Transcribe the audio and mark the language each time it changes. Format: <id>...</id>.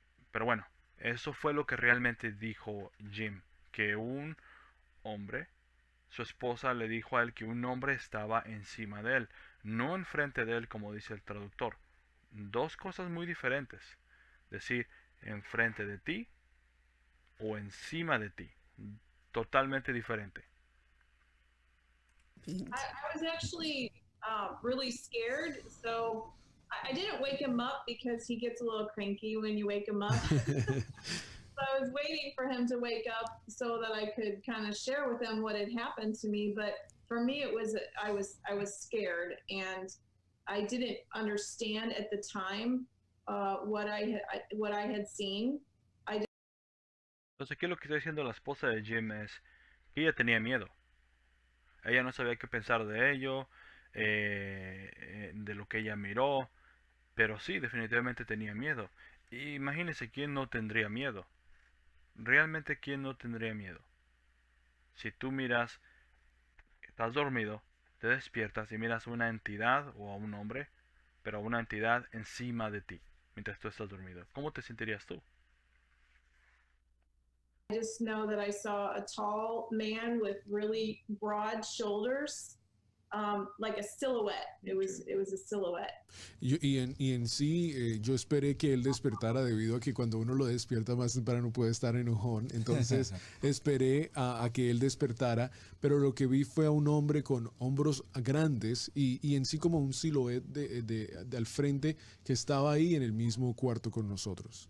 <es>Pero bueno, eso fue lo que realmente dijo Jim, que un hombre, su esposa le dijo a él que un hombre estaba encima de él, no enfrente de él como dice el traductor. Dos cosas muy diferentes, decir enfrente de ti o encima de ti, totalmente diferente.</es> <en>I was actually really scared, so I didn't wake him up because he gets a little cranky when you wake him up. So I was waiting for him to wake up so that I could kind of share with him what had happened to me. But for me, it was I was scared, and I didn't understand at the time what I had seen.</en> <es>Entonces aquí lo que está diciendo la esposa de Jim es que ella tenía miedo. Ella no sabía qué pensar de ello, de lo que ella miró, pero sí, definitivamente tenía miedo. Imagínense quién no tendría miedo. realmente ¿quién no tendría miedo? Si tú miras, estás dormido, te despiertas y miras una entidad o a un hombre, pero una entidad encima de ti mientras tú estás dormido, ¿cómo te sentirías tú?</es> <en>I just know that I saw a tall man with really broad shoulders, like a silhouette. It was a silhouette.</en> <es>Y en sí, yo esperé que él despertara debido a que cuando uno lo despierta más temprano puede estar enojón. Entonces esperé a que él despertara, pero lo que vi fue a un hombre con hombros grandes y en sí como un silhouette de al frente que estaba ahí en el mismo cuarto con nosotros.</es>